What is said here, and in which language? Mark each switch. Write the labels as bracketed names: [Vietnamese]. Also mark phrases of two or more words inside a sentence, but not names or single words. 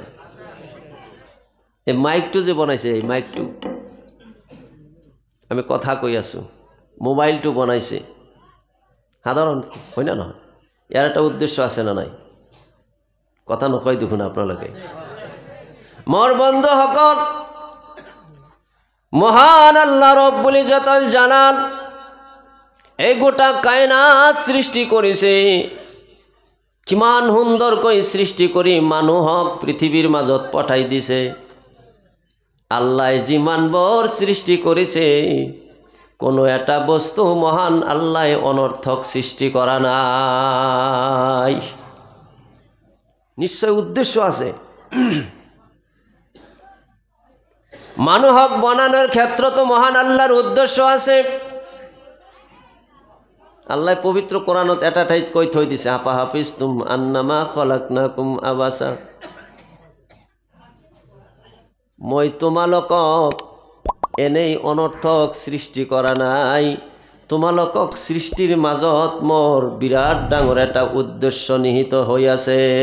[Assamese] এই মাইকটো যে বনাইছে, এই মাইকটো আমি কথা কৈ আছোঁ, মোবাইলটো বনাইছে, সাধাৰণ, হয় না নহয়? ইয়াৰ এটা উদ্দেশ্য আছে না নাই? কথা নকয় দেখোন আপোনালোকে। মোৰ বন্ধুসকল, মহান [Arabic] الله رب العزة والجلال [Assamese] এই গোটা কায়নাত সৃষ্টি কৰিছে। কিমান সুন্দৰকৈ সৃষ্টি কৰি মানুহক পৃথিৱীৰ মাজত পঠাই দিছে। আল্লাহ যিমানবোৰ সৃষ্টি কৰিছে, কোনো এটা বস্তু মহান আল্লাহ অনৰ্থক সৃষ্টি কৰা নাই, নিশ্চয় উদ্দেশ্য আছে। মানুহক বনানোর ক্ষেত্রতো মহান আল্লাহর উদ্দেশ্য আছে। আল্লাহ পবিত্র কোরআনত এটা ঠাইত কৈ থৈ দিছে, [Arabic] أفحسبتم أنما خلقناكم عبثا, [Assamese] মই তোমালোকক এনেই অনৰ্থক সৃষ্টি কৰা নাই, তোমালোকক সৃষ্টিৰ মাজত মোৰ বিৰাট ডাঙৰ এটা উদ্দেশ্য নিহিত হৈ আছে।